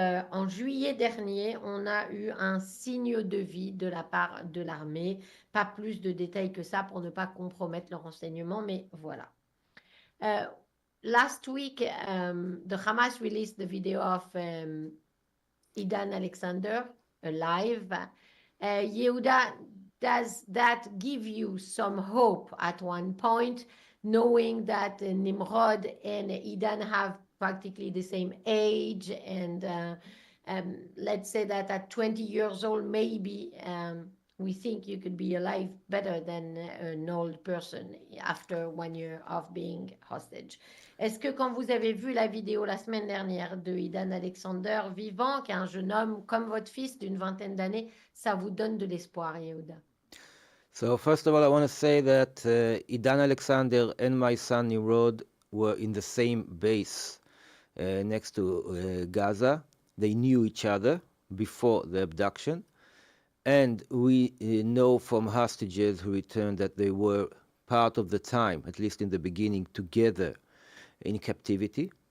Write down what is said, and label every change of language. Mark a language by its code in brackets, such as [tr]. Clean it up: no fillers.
[fr] En juillet dernier, on a eu un signe de vie de la part de l'armée. Pas plus de détails que ça pour ne pas compromettre le renseignement, mais voilà. [en] Last week, the Hamas released the video of Idan Alexander live. Yehuda, does that give you some hope at one point, knowing that Nimrod and Idan have practically the same age, and let's say that at 20 years old, maybe we think you could be alive better than an old person after 1 year of being hostage. [fr] Est-ce que quand vous avez vu la vidéo la semaine dernière de Idan Alexander vivant, qui est un jeune homme comme votre fils d'une vingtaine d'années, ça vous donne de l'espoir, Yehuda? [en] So first of all, I want to say that Idan Alexander and my son Nimrod were in the same base next to Gaza. They knew each other before the abduction. And we know from hostages who returned that they were part of the time, at least in the beginning, together in captivity.